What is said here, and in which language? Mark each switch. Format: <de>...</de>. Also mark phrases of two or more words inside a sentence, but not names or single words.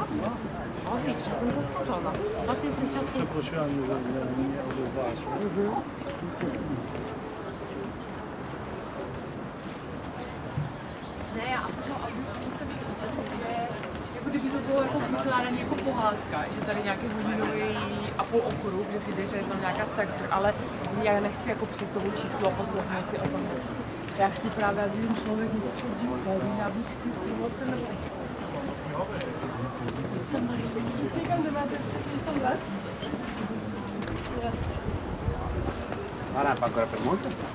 <pl>O, widzisz, jestem zaskoczona. O, ty jesteś ciotką. Przeprosiłam, że nie odezwałaś.</pl> <cs>Ne, a to jako kdyby to bylo jako vykládání jako pohádka, že tady nějaký hodinový a půl okruh, že ty jdeš, že je tam nějaká structure, ale já nechci jako přijít tomu číslo a poslechnout si o tom něco. Já chci právě, aby ten člověk něco před životem, abych si s tím vlastně</cs> <it>Ora ancora per molto?</it>